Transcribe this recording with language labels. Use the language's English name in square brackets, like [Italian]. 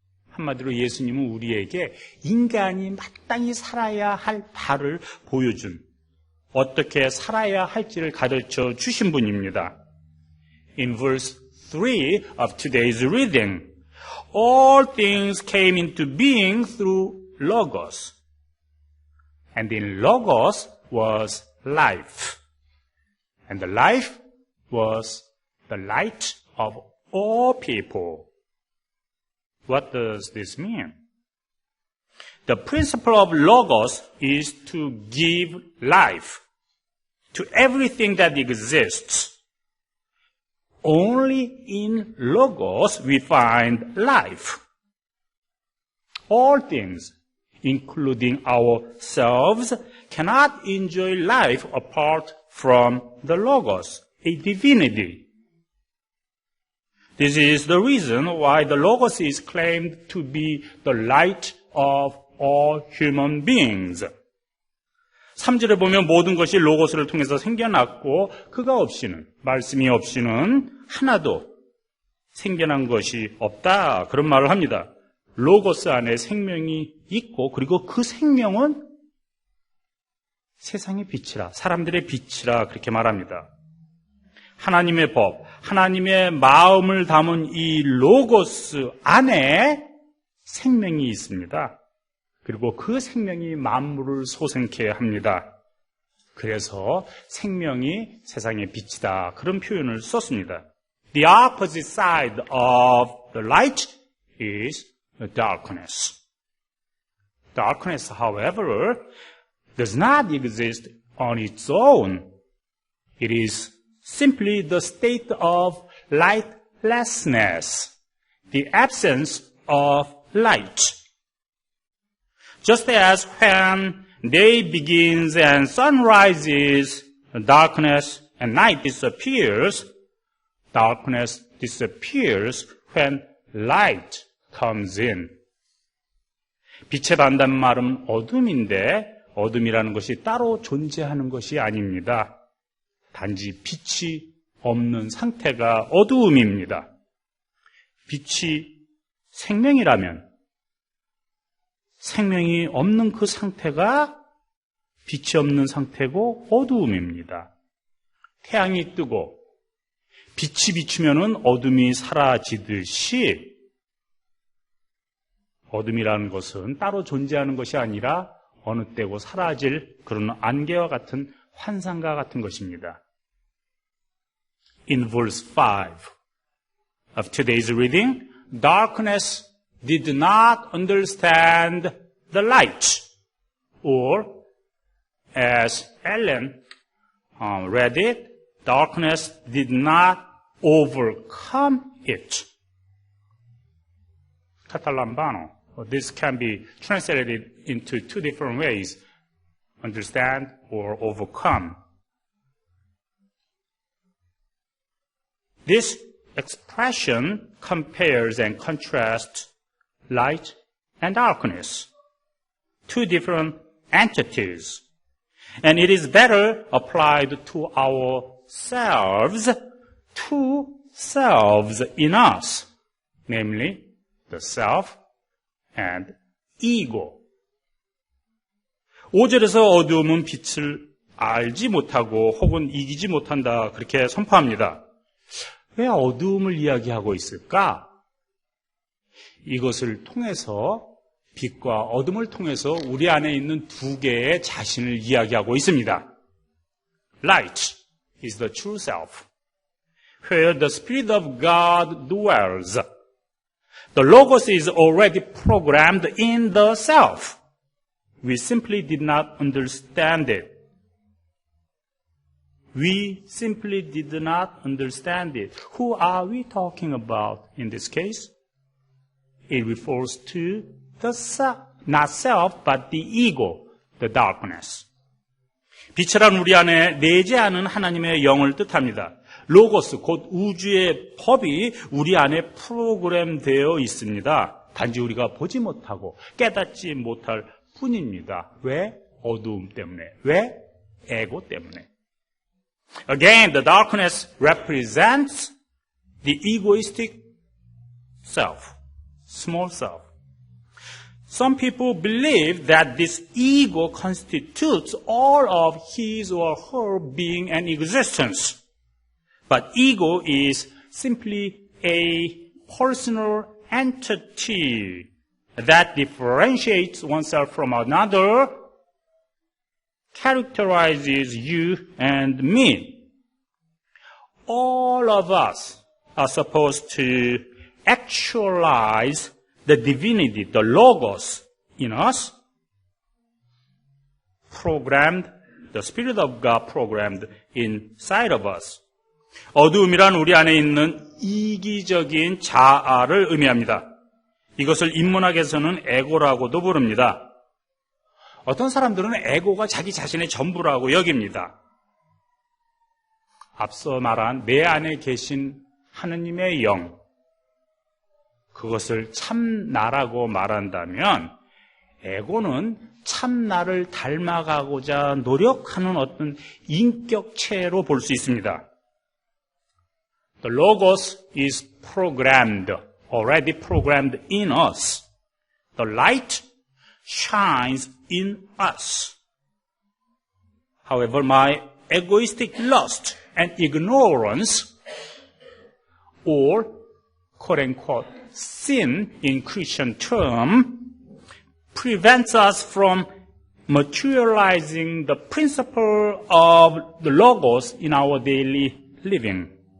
[Korean] 한마디로 예수님은 우리에게 인간이 마땅히 살아야 할 바를 보여준, 어떻게 살아야 할지를 가르쳐 주신 분입니다. [English] In verse 3 of today's reading, all things came into being through Logos. And in Logos was life. And the life was the light of all people. What does this mean? The principle of logos is to give life to everything that exists. Only in logos we find life. All things, including ourselves, cannot enjoy life apart from the logos, a divinity. This is the reason why the logos is claimed to be the light of all human beings. [Korean] 3절에 보면 모든 것이 로고스를 통해서 생겨났고 그가 없이는, 말씀이 없이는 하나도 생겨난 것이 없다. 그런 말을 합니다. 로고스 안에 생명이 있고 그리고 그 생명은 세상의 빛이라, 사람들의 빛이라 그렇게 말합니다. 하나님의 법, 하나님의 마음을 담은 이 로고스 안에 생명이 있습니다. 그리고 그 생명이 만물을 소생케 합니다. 그래서 생명이 세상의 빛이다. 그런 표현을 썼습니다. [English] The opposite side of the light is darkness. Darkness, however, does not exist on its own. It is simply the state of lightlessness, the absence of light. Just as when day begins and sun rises, darkness and night disappears, darkness disappears when light comes in. [Korean] 빛의 반대말은 어둠인데 어둠이라는 것이 따로 존재하는 것이 아닙니다. 단지 빛이 없는 상태가 어두움입니다. 빛이 생명이라면 생명이 없는 그 상태가 빛이 없는 상태고 어두움입니다. 태양이 뜨고 빛이 비추면은 어둠이 사라지듯이 어둠이라는 것은 따로 존재하는 것이 아니라 어느 때고 사라질 그런 안개와 같은 환상과 같은 것입니다. [English] In verse 5 of today's reading, darkness did not understand the light, or as Ellen read it, darkness did not overcome it. Catalambano. This can be translated into two different ways, understand or overcome. This expression compares and contrasts light and darkness, two different entities. And it is better applied to ourselves, two selves in us, namely the self and ego. [Korean] 5절에서 어두움은 빛을 알지 못하고 혹은 이기지 못한다 그렇게 선포합니다. 왜 어두움을 이야기하고 있을까? 이것을 통해서 빛과 어둠을 통해서 우리 안에 있는 두 개의 자신을 이야기하고 있습니다. [English] Light is the true self, where the Spirit of God dwells. The Logos is already programmed in the self. We simply did not understand it. We simply did not understand it. Who are we talking about in this case? It refers to the self, not self, but the ego, the darkness. [Korean] 빛이란 우리 안에 내재하는 하나님의 영을 뜻합니다. 로고스, 곧 우주의 법이 우리 안에 프로그램되어 있습니다. 단지 우리가 보지 못하고 깨닫지 못할 뿐입니다. 왜? 어두움 때문에. 왜? 에고 때문에. [English] Again, the darkness represents the egoistic self, small self. Some people believe that this ego constitutes all of his or her being and existence. But ego is simply a personal entity that differentiates oneself from another, characterizes you and me. All of us are supposed to actualize the divinity, the logos in us, programmed, the Spirit of God programmed inside of us. [Korean] 어두움이란 우리 안에 있는 이기적인 자아를 의미합니다. 이것을 인문학에서는 에고라고도 부릅니다. 어떤 사람들은 에고가 자기 자신의 전부라고 여깁니다. 앞서 말한 내 안에 계신 하느님의 영, 그것을 참 나라고 말한다면 에고는 참 나를 닮아가고자 노력하는 어떤 인격체로 볼 수 있습니다. [English] The Logos is programmed, already programmed in us. The light shines in us. However, my egoistic lust and ignorance, or quote-unquote sin in Christian term, prevents us from materializing the principle of the Logos in our daily living.